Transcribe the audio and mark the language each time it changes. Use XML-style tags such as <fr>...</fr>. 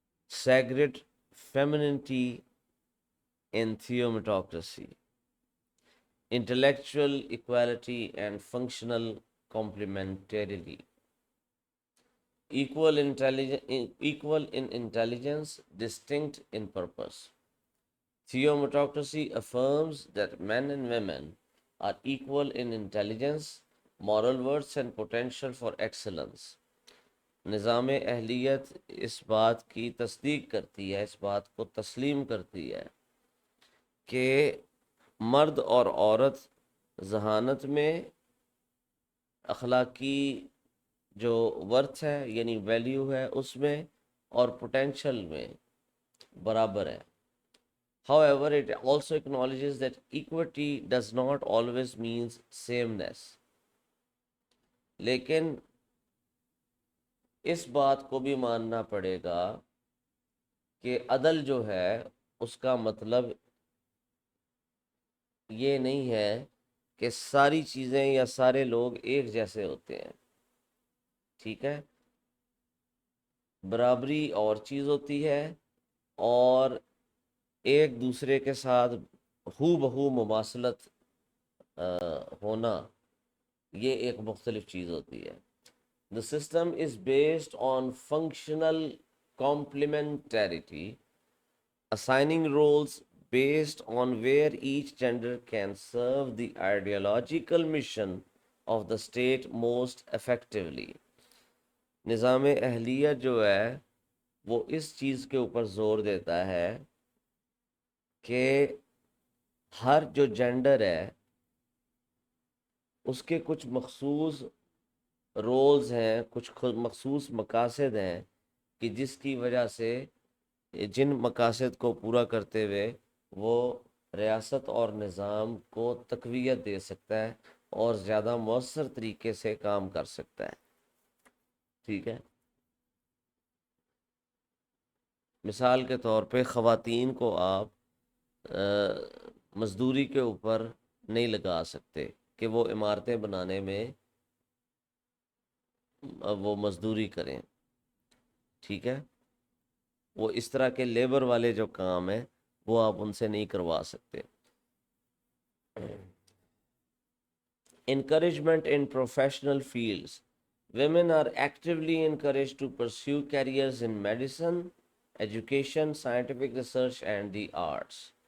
<en>Sacred femininity in theometocracy, intellectual equality and functional complementarity, equal in intelligence, distinct in purpose. Theometocracy affirms that men and women are equal in intelligence, moral worth and potential for excellence.</en> <ur>نظام اہلیت اس بات کی تصدیق کرتی ہے، اس بات کو تسلیم کرتی ہے کہ مرد اور عورت ذہانت میں، اخلاقی جو ورتھ ہے یعنی ویلیو ہے اس میں، اور پوٹینشل میں برابر ہے.</ur> <en>However, it also acknowledges that equity does not always means sameness.</en> <ur>لیکن اس بات کو بھی ماننا پڑے گا کہ عدل جو ہے اس کا مطلب یہ نہیں ہے کہ ساری چیزیں یا سارے لوگ ایک جیسے ہوتے ہیں. ٹھیک ہے، برابری اور چیز ہوتی ہے، اور ایک دوسرے کے ساتھ ہو بہو مماثلت ہونا یہ ایک مختلف چیز ہوتی ہے.</ur> <en>The system is based on functional complementarity, assigning roles based on where each gender can serve the ideological mission of the state most effectively.</en> <ur>نظام اہلیہ جو ہے وہ اس چیز کے اوپر زور دیتا ہے کہ ہر جو جینڈر ہے اس کے کچھ مخصوص رولز ہیں، کچھ مخصوص مقاصد ہیں کہ جس کی وجہ سے جن مقاصد کو پورا کرتے ہوئے وہ ریاست اور نظام کو تقویت دے سکتا ہے اور زیادہ مؤثر طریقے سے کام کر سکتا ہے. ٹھیک ہے، مثال کے طور پہ خواتین کو آپ مزدوری کے اوپر نہیں لگا سکتے کہ وہ عمارتیں بنانے میں وہ مزدوری کریں. ٹھیک ہے، وہ اس طرح کے لیبر والے جو کام ہیں وہ آپ ان سے نہیں کروا سکتے.</ur> <en>Encouragement in professional fields. Women are actively encouraged to pursue careers in medicine, education, scientific research and the arts.</en>